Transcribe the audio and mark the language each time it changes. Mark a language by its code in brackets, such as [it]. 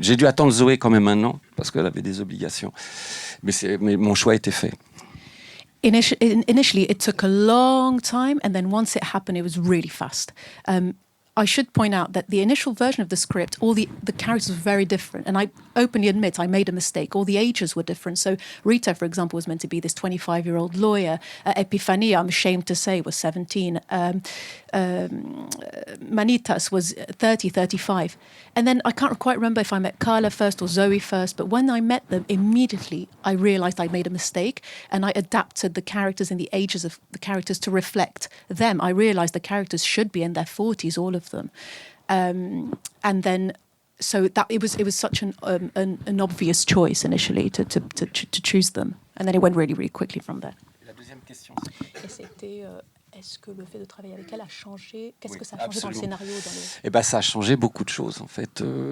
[fr] J'ai dû attendre Zoé quand même un an, parce qu'elle avait des obligations. Mais mon choix était fait. [en] Initially, it took a long time, and then once it happened, it was really fast. I should point out that the initial version of the script, all the characters were very different. And I openly admit I made a mistake. All the ages were different. So Rita, for example, was meant to be this 25-year-old lawyer. Epifania, I'm ashamed to say, was 17. Manitas was 30, 35. And then I can't quite remember if I met Carla first or Zoe first, but when I met them, immediately I realised I made a mistake, and I adapted the characters and the ages of the characters to reflect them. I realised the characters should be in their 40s, all of them. And then, so that it was such an obvious choice initially to choose them. And then it went really, really quickly from there. [fr] La deuxième question. Et c'était... Est-ce que le fait de travailler avec elle a changé? Qu'est-ce que ça a changé dans le scénario Eh ben, ça a changé beaucoup de choses, en fait.